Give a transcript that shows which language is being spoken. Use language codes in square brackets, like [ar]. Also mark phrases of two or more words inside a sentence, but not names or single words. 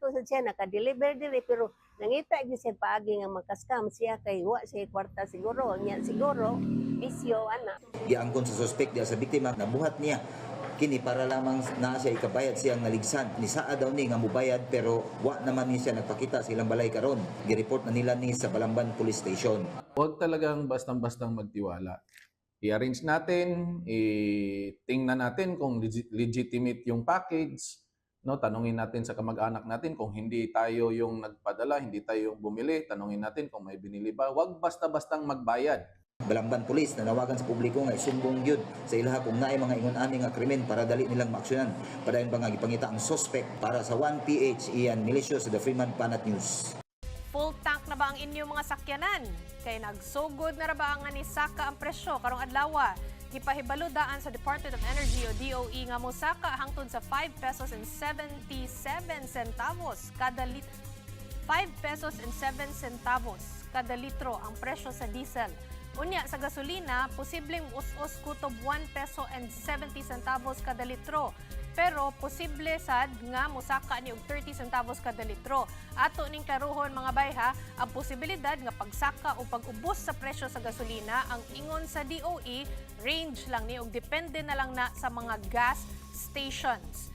[ceb] So sa siya naka-deliver diri pero nangita gyud siya paagi nga makaskam siya kay wa siya kwarta siguro. Nya siguro bisyo ana. Giangkon sa suspect diya sa biktima na buhat niya kini para lamang na siya ikabayad siyang naligsan. Ni saa daw ni nga mubayad pero wa naman ni siya nagpakita sa ilang balay karon. Gireport na nila ni sa Balamban Police Station. [tl] Huwag talagang bastang-bastang magtiwala. I-arrange natin, tingnan natin kung legitimate yung package, no? Tanungin natin sa kamag-anak natin kung hindi tayo yung nagpadala, hindi tayo yung bumili, tanungin natin kung may binili ba. Huwag basta-bastang magbayad. [ceb] Balamban Police nanawagan sa publiko nga isumbong gyud sa ilaha kung naay mga ingon-ani nga krimen para dali nilang maaksyonan. Padayon pa nga gipangita ang suspect para sa 1PH Ian Melesio sa The Freeman Banat News. [en] Full tank [ceb] na ba ang inyong mga sakyanan? Kay nagsugod na ra ba ang anisaka ang presyo karong adlaw? Gipahibalo daan sa Department of Energy o DOE nga mosaka hangtod sa 5 pesos and 77 centavos kada litro. 5 pesos and 7 centavos kada litro ang presyo sa diesel. Unya sa gasolina, posibleng us-us kutob 1 peso and 70 centavos kada litro. Pero posible sad nga mosaka ni og 30 centavos kada litro. Ato ning klaruhon mga bayha, ang posibilidad nga pagsaka o pag-ubos sa presyo sa gasolina ang ingon sa DOE range lang ni og depende na lang na sa mga gas stations.